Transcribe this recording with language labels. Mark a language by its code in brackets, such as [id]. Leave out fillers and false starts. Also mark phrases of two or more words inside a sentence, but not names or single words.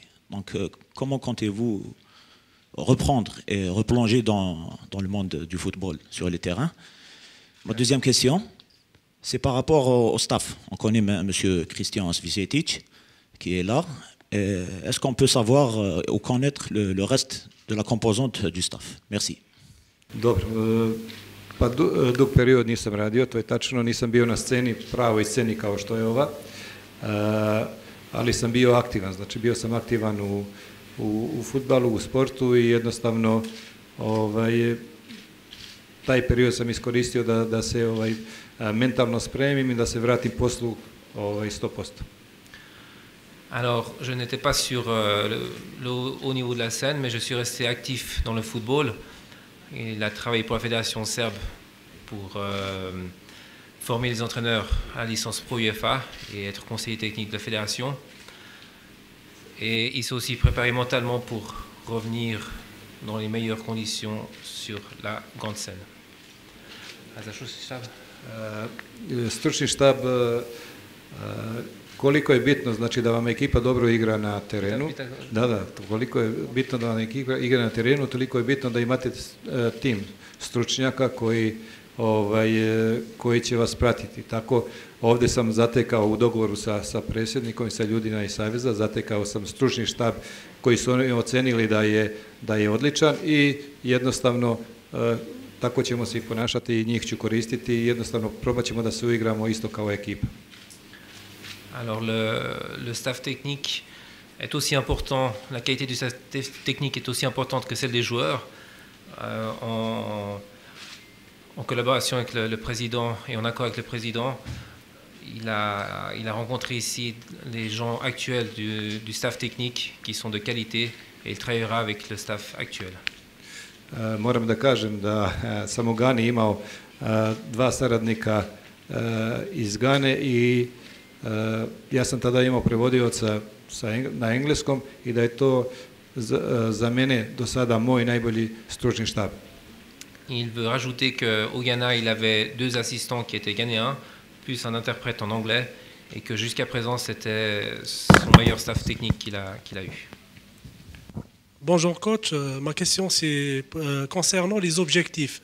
[fr] Donc comment comptez-vous reprendre et replonger dans le monde du football sur les terrains? Ma deuxième question, c'est par rapport au staff. On connaît M. Christian Svicetic qui est là. Est-ce qu'on peut savoir ou connaître le reste de la composante du staff? Merci. [sr] Dobro, pa dug period nisam radio, to je tačno, nisam bio na sceni, pravoj sceni kao što je ova, ali sam bio aktivan, znači bio sam aktivan u fudbalu, u sportu i jednostavno taj period sam iskoristio da se mentalno spremim i da se vratim poslu 100%. [fr] Alors, je n'étais pas sur le haut niveau de la scène, mais je suis resté actif dans le football. Il a travaillé pour la fédération serbe pour former les entraîneurs à la licence Pro UEFA et être conseiller technique de la fédération. Et il s'est aussi préparé mentalement pour revenir dans les meilleures conditions sur la grande scène. [sr] Stručni štab, koliko je bitno znači da vam ekipa dobro igra na terenu. Da, koliko je bitno da vam ekipa igra na terenu, toliko je bitno da imate tim stručnjaka koji će vas pratiti. Tako ovdje sam zatekao u dogovoru sa predsjednikom i sa ljudima iz Saveza, zatekao sam stručni štab koji su oni ocenili da je odličan i jednostavno tako ćemo se i ponašati i njih ću koristiti i jednostavno probat ćemo da se uigramo isto kao ekipa. [fr] Alors le staff technique est aussi important, la qualité du staff technique est aussi importante que celle des joueurs. En collaboration avec le président et en accord avec le président, il a rencontré ici les gens actuels du staff technique qui sont de qualité et il travaillera avec le staff actuel. [sr] Moram da kažem da sam u Gani imao 2 saradnika iz Gane i ja sam tada imao prevodioca na engleskom i da je to za mene do sada moj najbolji stručni štab. [fr] Il veut rajouter qu'au Ghana, il avait 2 assistants qui étaient ghanéens, plus un interprète en anglais, et que jusqu'à présent, c'était son meilleur staff technique qu'il a eu. Bonjour coach, ma question c'est concernant les objectifs.